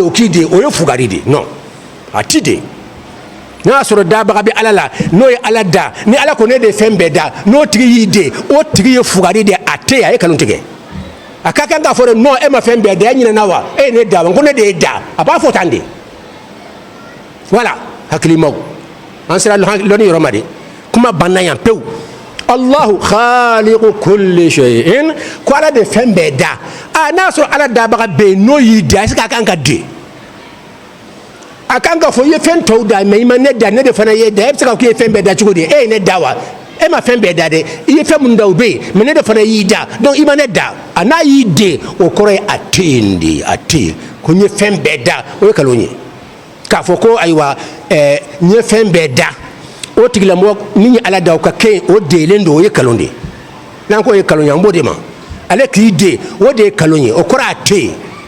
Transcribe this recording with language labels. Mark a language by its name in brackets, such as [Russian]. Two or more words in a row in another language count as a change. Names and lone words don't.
[Bambara] o k'i de o ye fugari de non a ti de n'a sɔrɔ dabaga bɛ ala la n'o ye ala da ni ala ko ne de ye fɛn bɛɛ da n'o tigi y'i den o tigi ye fugari de a tɛ yen a ye kanu tigɛ a ka kan k'a fɔ de non e ma fɛn bɛɛ da e ɲinɛna wa e ye ne da wa ko ne de ye da a b'a fɔ tan de voilà hakilimaw an sera lɔnni yɔrɔ ma de kuma banna yan pewu [Arabic] الله خالق كل شيء [Bambara] ko ala de fɛn bɛɛ da n'a sɔrɔ ala dabaga bɛ yen n'o y'i da [French] est-ce que [Bambara] a kan ka den a kan ka fɔ i ye fɛn tɔw da mais i ma ne da ne de fana ye da e bɛ se ka fɔ k'i ye fɛn bɛɛ da cogo di e ye ne da wa e ma fɛn bɛɛ da dɛ i ye fɛn minnu da o bɛ yen mais ne de fana y'i da donc i ma ne da a n'a y'i den o kɔrɔ ye a tɛ yen de a tɛ yen ko n ye fɛn bɛɛ da o ye nkalon ye k'a fɔ ko ayiwa n ye fɛn bɛɛ da o tigilamɔgɔ min ye ala da o ka kɛ o deelen don o ye nkalon de ye n'an ko ye nkalon ye an b'o de ma ale k'i den o de ye nkalon ye o kɔrɔ a tɛ yen